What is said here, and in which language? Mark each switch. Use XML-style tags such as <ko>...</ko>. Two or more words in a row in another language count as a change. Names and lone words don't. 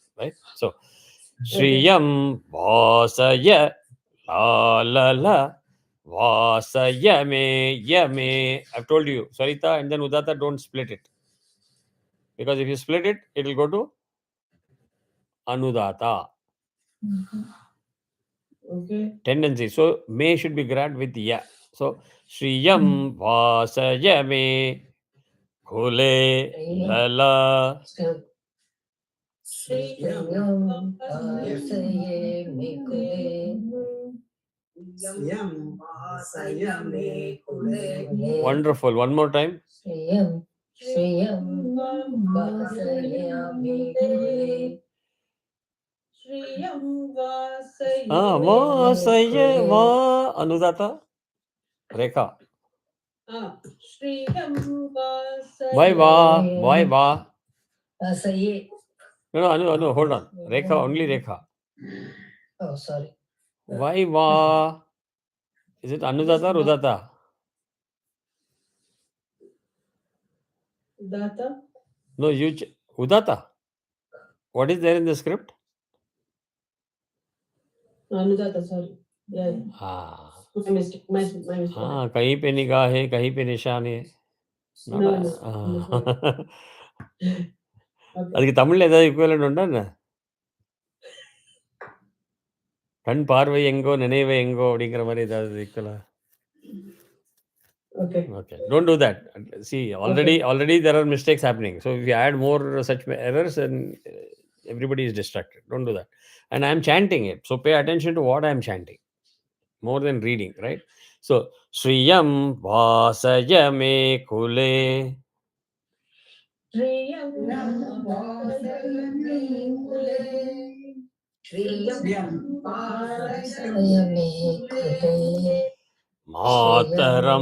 <en>Right? So,</en> <sa>Shriyam Vasaya La La La Vasaya Me Yame.</sa> <en>I've told you, Sarita and then Udata, don't split it. Because if you split it, it will go to Anudata. Okay. Tendency. So, may should be grabbed with ya. So,</en> <sa>Shriyam Vasayame Kule Lala. Shriyam vasayame kule. Shriyam vasayame kule.</sa> <en>Wonderful. One more time.</en> <sa>Shriyam vasayame kule. Shriyam Vasaya Va Anudata Rekha. Shriyam vasayame.</sa> <en>Why Va? Why Va?</en> <sa>Vasaye.</sa> <en>No, hold on. Rekha, only Rekha. Oh, sorry. Why Va? Is it Anudata or Udata? Udata? No, Udata. What is there in the script? Anudata, sorry. Yeah. My mistake. My mistake.</en> <hi>कहीं पे निगाह है, कहीं पे निशान है.</hi> <en>No.</en> <ta>அதுக்கு தமிழ்ல ஏதாவது ஈக்குவலன்ட் உண்டா என்ன? கண் பார்வை எங்கோ நினைவை எங்கோ அப்படிங்கிற மாதிரி ஏதாவது ஈக்குவலா?</ta> <en>Okay. Don't do that. See, already there are mistakes happening. So if you add more such errors, then everybody is distracted. Don't do that. And I am chanting it. So pay attention to what I am chanting. More than reading, right? So,</en> <sa>Shriyam Vasayame Kule. Shriyam vasayame kule. Shriyam vasayame kule. Mataram.</sa>